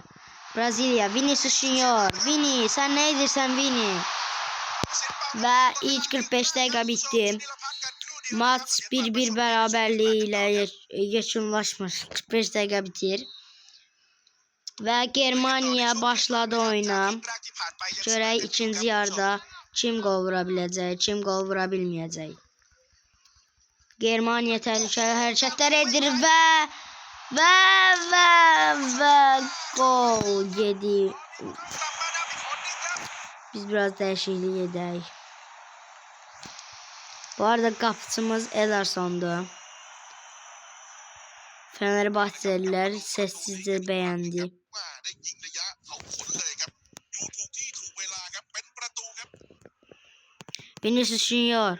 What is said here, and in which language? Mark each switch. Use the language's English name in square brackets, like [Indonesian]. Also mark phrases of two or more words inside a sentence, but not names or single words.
[Azerbaijani] Brezilya, Vinicius Junior. Vini, sen ne edirsen Vini. [Turkish] Ve ilk 45 dakika bitti. Maç 1-1 beraberliğiyle yekunlaşmış. 45 dakika bitir. [Azerbaijani] Ve Germaniya başladı oyuna. Görək ikinci yarıda kim gol vurabiləcək, kim gol vura bilməyəcək. Germaniya təhlükəli hərəkətlər edir və gol yedi. Biz biraz dəyişiklik edək. Bu arada qapıcımız Ederson'du. [Turkish] Fenerbahçeliler sessizce beğendi. Vinicius Junior.